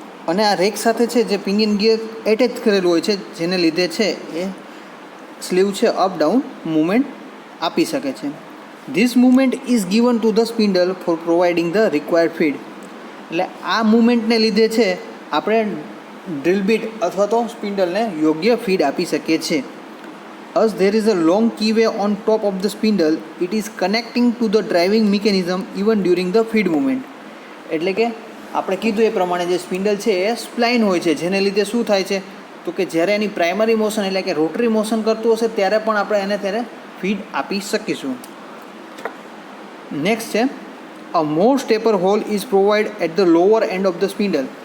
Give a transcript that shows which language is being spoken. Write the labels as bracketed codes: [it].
[gu] અને આ રેક સાથે છે જે પિનિયન ગિયર એટેચ કરેલું હોય છે, જેને લીધે છે એ સ્લીવ છે અપ ડાઉન મૂવમેન્ટ આપી શકે છે. [en] This movement is given to the spindle for providing the required feed. [gu] એટલે આ મૂવમેન્ટને લીધે છે આપણે ડ્રીલ બીટ અથવા તો સ્પિન્ડલને યોગ્ય ફીડ આપી શકીએ છીએ. [en] As there is a long keyway on top of the spindle, it is connecting to the driving mechanism even during the feed movement. [gu] એટલે કે આપણે કીધું એ પ્રમાણે જે સ્પિન્ડલ છે એ સ્પ્લાઇન હોય છે, જેને લીધે શું થાય છે તો કે જ્યારે એની પ્રાઇમરી મોશન એટલે કે રોટરી મોશન કરતું હશે ત્યારે પણ આપણે એને ત્યારે ફીડ આપી શકીશું. [en] Next છે a more stepper hole is provide at the lower end of the spindle.